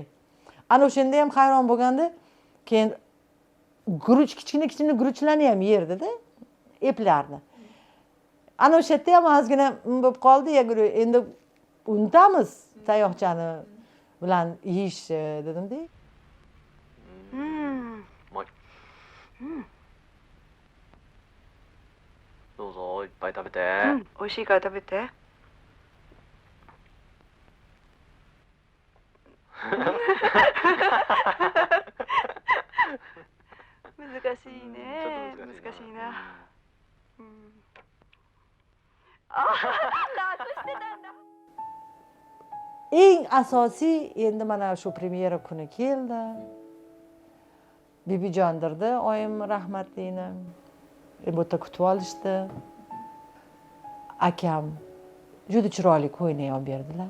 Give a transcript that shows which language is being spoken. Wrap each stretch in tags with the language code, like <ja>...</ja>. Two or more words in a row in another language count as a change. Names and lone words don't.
<uz>Ana o'shanda ham hayron bo'lganda, keyin guruch kichkina guruchlarni ham yerdi-da, eplardi. Ana o'sha yerda ham ozgina bo'lib qoldi, endi unutamiz tayoqchani bilan yeyish dedim-da.</uz> <ja>どうぞ、いっぱい食べて。美味しいから食べて。難しいね。難しいな。あ、隠してたんだ。</ja> <uz>Eng asosiy endi mana shu premyera kuni keldi. Bibijondirdi oyim rahmatlini. Bu yerda kutib olishdi. Akam juda chiroyli ko'ylak olib berdilar.</uz>